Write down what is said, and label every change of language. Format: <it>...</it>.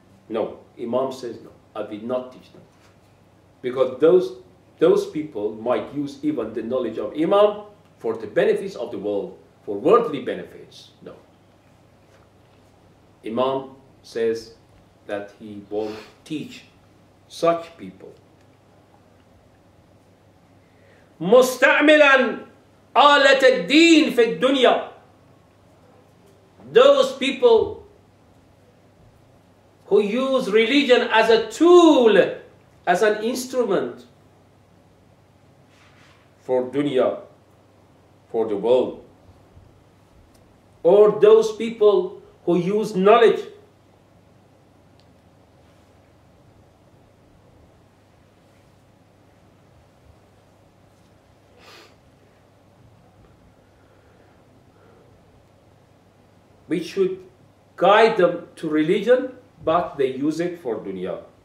<en>No, Imam says no, I will not teach them. Because those people might use even the knowledge of Imam for the benefits of the world, for worldly benefits. No. Imam says that he won't teach such people.</en> <ar>مستعملا آلة الدين في الدنيا.</ar> <en>Those people who use religion as a tool, as an instrument for dunya, for the world. Or those people who use knowledge which should guide them to religion, but they use it for dunya.</en>